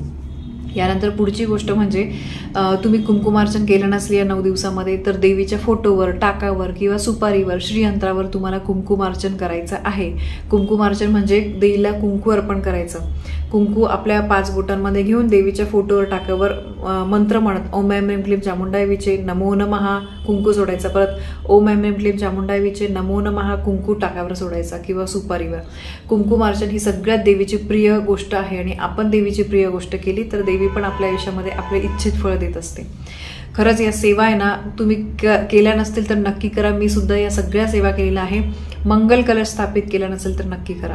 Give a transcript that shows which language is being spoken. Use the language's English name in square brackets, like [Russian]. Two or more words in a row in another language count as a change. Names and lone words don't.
[Marathi] यानंतर पुढची गोष्ट म्हणजे तुम्ही कुंकुमार्चन केलं नसले या 9 दिवसामध्ये तर देवीच्या फोटोवर, टाकावर किंवा सुपारीवर, श्रीयंत्रावर तुम्हाला कुंकुमार्चन करायचं आहे. कुंकुमार्चन म्हणजे देवीला कुंकू अर्पण करायचं. कुंकू आपल्या 5 बोटांमध्ये घेऊन देवीच्या फोटोवर, टाकावर मंत्र म्हणत [Sanskrit] ओम ऐं ह्रीं क्लीं चामुंडाय विचे नमो नमः [Marathi] कुंकू सोडायचा. परत [Sanskrit] ओम ऐं ह्रीं क्लीं चामुंडाय विचे नमो नमः [Marathi] कुंकू टाकावर सोडायचा किंवा सुपारीवर. कुंकुमार्चन ही सगळ्यात देवीची प्रिय गोष्ट आहे आणि आपण देवीची प्रिय गोष्ट केली तर देवी पण आपल्या आयुष्यामध्ये आपले इच्छित फळ देत असते. खरंच या सेवा आहे ना, तुम्ही केल्या नसतील तर नक्की करा. मी सुद्धा या सगळ्या सेवा केलेल्या आहे. मंगल कलश स्थापित केला नसेल तर नक्की करा.